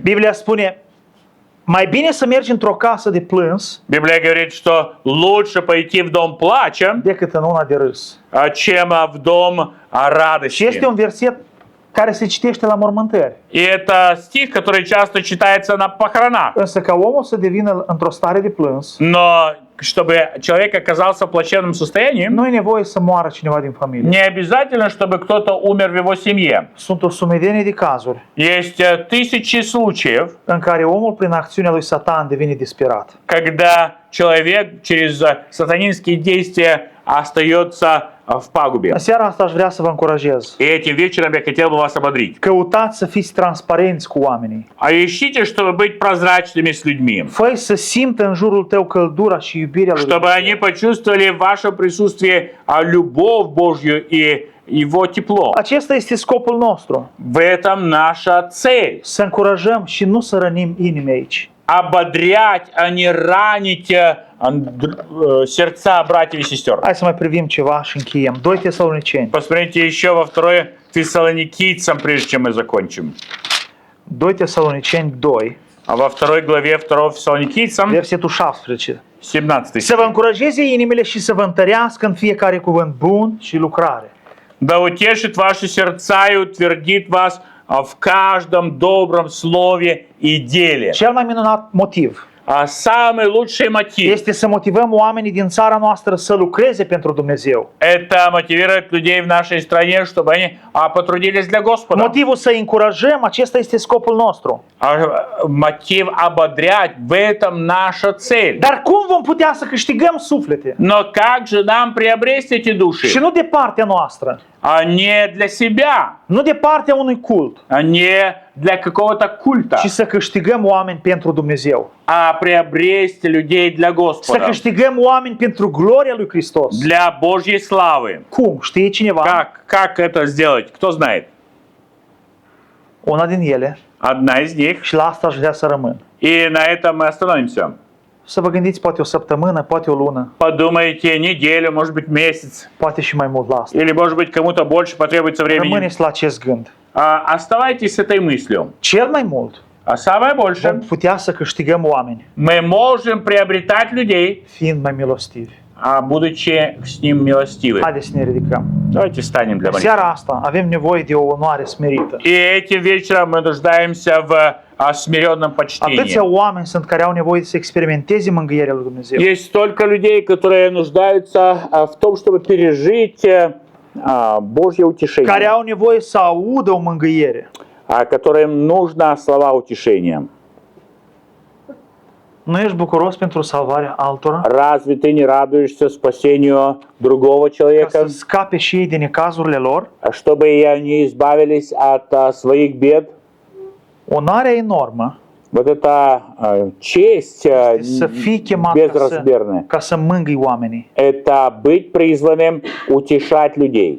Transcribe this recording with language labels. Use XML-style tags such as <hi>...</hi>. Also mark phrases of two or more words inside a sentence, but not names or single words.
<ro>Biblia spune, mai bine să mergi într-o casă de plâns</ro> <ru>Библия говорит, что лучше пойти в дом плача,</ru> <ro>decât în una de râs.</ro> <ru>чем в дом</ru> <ro>Și este</ro> <ru>радости.</ru> <ro>un verset care se citește la mormântări.</ro> <ru>И это стих, который часто читается на похоронах.</ru> <ro>Însă ca omul să devină într-o stare de plâns,</ro> <ru>Но чтобы человек оказался в плачевном состоянии,</ru> <ro>nu e nevoie să moară cineva din familie.</ro> <ru>не обязательно, чтобы кто-то умер в его семье.</ru> <ro>Sunt o sumedenie de cazuri</ro> <ru>Есть тысячи случаев,</ru> <ro>în care omul prin acțiunea lui Satan devine disperat.</ro> <ru>когда человек через сатанинские действия остается в пагубе.</ru> <ro>În seara asta aș vrea să vă încurajez.</ro> <ru>И этим вечером я хотел бы вас ободрить.</ru> <ro>Căutați să fiți transparenți cu oamenii.</ro> <ru>Ищите, чтобы быть прозрачными с людьми,</ru> <ro>Fă să simtă în jurul tău căldura și iubirea lui</ro> <ru>чтобы</ru> <ro>Dumnezeu.</ro> <ru>они почувствовали в вашем присутствии любовь Божью и Его тепло.</ru> <ro>Acesta este scopul nostru.</ro> <ru>В этом наша цель.</ru> <ro>Să încurajăm și nu să rănim inimi aici.</ro> <ru>ободрять, а не ранить сердца братьев и сестер.</ru> <ro>Hai să mai privim ceva și încheiem. 2 Tesaloniceni.</ro> <ru>Посмотрите еще во 2 Фессалоникийцам, прежде чем мы закончим.</ru> <ro>2 Tesaloniceni 2,</ro> <ru>А во 2 главе 2 Фессалоникийцам,</ru> <ro>versetul 17. 17 Să vă</ro> <ru>стих.</ru> <ro>încurajeze inimile și să vă întărească în fiecare cuvânt bun și lucrare.</ro> <ru>Да утешит ваши сердца и утвердит вас в каждом добром слове и деле.</ru> <ro>Cel mai minunat motiv</ro> <ru>А самый лучший мотив</ru> <ro>este să motivăm oamenii din țara noastră să lucreze pentru Dumnezeu. –</ro> <ru>это мотивировать людей в нашей стране, чтобы они потрудились для Господа.</ru> <ro>Motivul să încurajăm, acesta este scopul nostru.</ro> <ru>Мотив ободрять – в этом наша цель.</ru> <ro>Dar cum vom putea să câștigăm suflete?</ro> <ru>Но как же нам приобрести эти</ru> <ro>Și</ro> <ru>души?</ru> <ro>nu de partea noastră,</ro> <ru>А не для себя,</ru> <ro>nu de partea unui cult,</ro> <ru>а не для какого-то культа,</ru> <ro>ci să câștigăm oameni pentru Dumnezeu.</ro> <ru>а приобрести людей для</ru> <ro>Să</ro> <ru>Господа,</ru> <ro>câștigăm oameni pentru gloria lui Hristos.</ro> <ru>для Божьей славы.</ru> <ro>Cum? Știe cineva?</ro> <ru>Как это сделать? Кто знает?</ru> <ro>Una din ele,</ro> <ru>Одна из них.</ru> <ro>și la asta aș vrea să rămân.</ro> <ru>И на этом мы остановимся.</ru> <ro>Să vă gândiți poate o săptămână, poate o lună,</ro> <ru>Подумайте неделю, может быть месяц.</ru> <ro>poate și mai mult la asta.</ro> <ru>Или может быть kому-то больше потребуется времени.</ru> <ro>Rămâneți la acest gând.</ro> <ru>Оставайтесь с этой мыслью.</ru> <ro>Cel mai mult</ro> <ru>А самое</ru> <ro>vom</ro> <ru>больше,</ru> <ro>putea să câștigăm oameni,</ro> <ru>мы можем приобретать людей,</ru> <ro>fiind mai milostivi.</ro> <ru>будучи с ним милостивы.</ru> <ro>Haideți să ne ridicăm.</ro> <ru>Давайте встанем для молитвы.</ru> <ro>Seara asta avem nevoie de o onoare smerită.</ro> <ru>И этим вечером мы нуждаемся в смиренном почтении.</ru> <ro>Atâția oameni sunt care au nevoie să experimenteze mângâierea lui Dumnezeu.</ro> <ru>Есть столько людей, которые нуждаются в том, чтобы пережить Божье</ru> <ro>Care</ro> <ru>утешение,</ru> <ro>au nevoie să audă o mângâiere.</ro> <ru>которым нужно слова утешения.</ru> <ro>Nu ești bucuros pentru salvarea altora?</ro> <ru>Разве ты не радуешься спасению другого</ru> <ro>Ca</ro> <ru>человека,</ru> <ro>să scape și ei din necazurile lor?</ro> <ru>чтобы и они избавились от своих бед?</ru> <ro>Onoarea enormă</ro> <ru>Вот эта честь</ru> <ro>este să fii chemat</ro> <ru>безразмерная.</ru> <ro>ca să мângâi oamenii.</ro> <ru>Это быть призванным утешать людей.</ru>